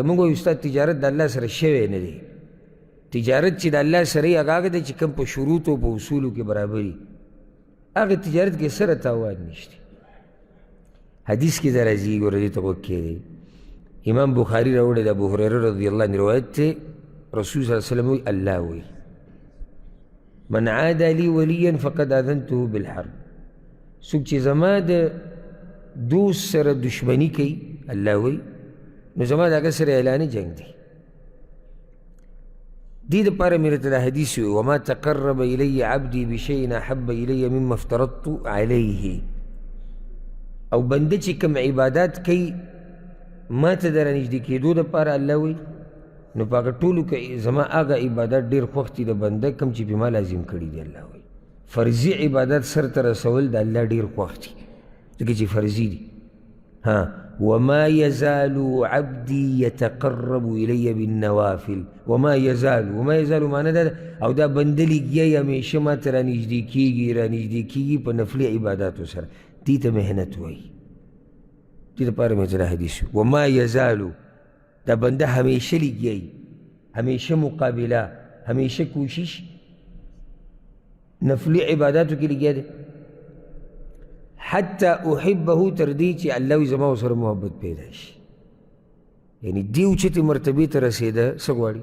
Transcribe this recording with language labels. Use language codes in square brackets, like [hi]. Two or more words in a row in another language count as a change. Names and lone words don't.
[ps] موږ وایو استاد تجارت د الله سره شوی نه دی. تجارت چې د الله سره یې هغه دی چې کوم په شروطو په اصولو کې برابر وي، هغه تجارت کې سره تاوان نشته. حدیث کې دا راځي، ګوره دې ته غوږ کېږدئ. امام بخاري راوړی د ابو هریره [ar] رضی الله عنه [ps] روایت دی. رسول [ar] صلی الله علیه وسلم [ps] وایي الله وایي [ar] من عادى لي وليا فقد آذنته بالحرب. [ps] څوک چې زما د دوست سره دشمني کوي، الله وایي نو زما د هغه سره اعلاني جنګ دی. دې دپاره مې راته دا حدیث وي [ar] وما تقرب الی عبدي بشیء احب الی مما افترضت علیه. [ps] او بنده چې کوم عبادات کوي ما ته د رانږدې کېدو دپاره الله وایي، نو په هغه ټولو کې زما هغه عبادات ډېر خوښ دي د بنده کوم چې پې ما لازم کړي دي. الله وایي فرضي عبادات سرته رسول د الله ډېر خوښ دي، ځکه چې فرضي دي. [ar] وما يزال عبدي يتقرب إلي بالنوافل. وما يزال [ps] معنی دا او دا بنده لګیا همیشه ما ته رانږدې کېږي په نفلي عباداتو سره. دې ته محنت وایي. دې دپاره مې دا حدیث [ar] وما يزال، [ps] دا بنده همیشه لګیا وي، همیشه مقابله، همیشه کوشش نفلي عباداتو کې لګیا دی. [ar] حتی احبه، [ps] تر دې چې الله وي زما ورسره محبت پیدا شي. یعنی دې اوچتې مرتبې ته رسېده څه غواړي؟